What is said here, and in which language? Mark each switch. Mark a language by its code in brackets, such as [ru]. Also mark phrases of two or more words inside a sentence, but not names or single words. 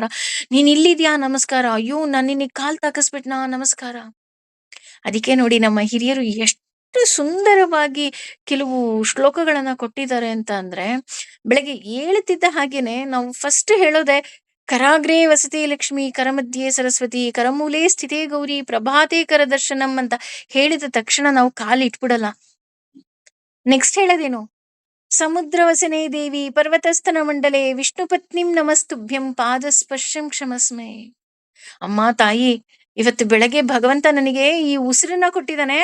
[kn] ನೀನ್ ಇಲ್ಲಿದ್ಯಾ ನಮಸ್ಕಾರ, ಅಯ್ಯೋ ನಾನ್ ನಿನಗ್ ಕಾಲ್ ತಾಕಸ್ಬಿಟ್ನಾ ನಮಸ್ಕಾರ. ಅದಕ್ಕೆ ನೋಡಿ ನಮ್ಮ ಹಿರಿಯರು ಎಷ್ಟು ಸುಂದರವಾಗಿ ಕೆಲವು ಶ್ಲೋಕಗಳನ್ನ ಕೊಟ್ಟಿದ್ದಾರೆ ಅಂತ ಅಂದ್ರೆ, ಬೆಳಗ್ಗೆ ಏಳುತ್ತಿದ್ದ ಹಾಗೇನೆ ನಾವು ಫಸ್ಟ್ ಹೇಳೋದೆ, [sa] ಕರಾಗ್ರೇ ವಸತಿ ಲಕ್ಷ್ಮಿ, ಕರಮಧ್ಯೆ ಸರಸ್ವತಿ, ಕರಮೂಲೆ ಸ್ಥಿತೇ ಗೌರಿ, ಪ್ರಭಾತೆ ಕರ ದರ್ಶನಂ [kn] ಅಂತ ಹೇಳಿದ ತಕ್ಷಣ ನಾವು ಕಾಲಿಟ್ಬಿಡಲ್ಲ. ನೆಕ್ಸ್ಟ್ ಹೇಳೋದೇನು? [sa] ಸಮುದ್ರವಸನೆ ದೇವಿ, ಪರ್ವತಸ್ಥನ ಮಂಡಲೆ, ವಿಷ್ಣು ಪತ್ನಿಂ ನಮಸ್ತುಭ್ಯಂ, ಪಾದ ಸ್ಪರ್ಶಂ ಕ್ಷಮಸ್ಮೆ. [kn] ಅಮ್ಮ ತಾಯಿ, ಇವತ್ತು ಬೆಳಗ್ಗೆ ಭಗವಂತ ನನಗೆ ಈ ಉಸಿರನ್ನ ಕೊಟ್ಟಿದ್ದಾನೆ.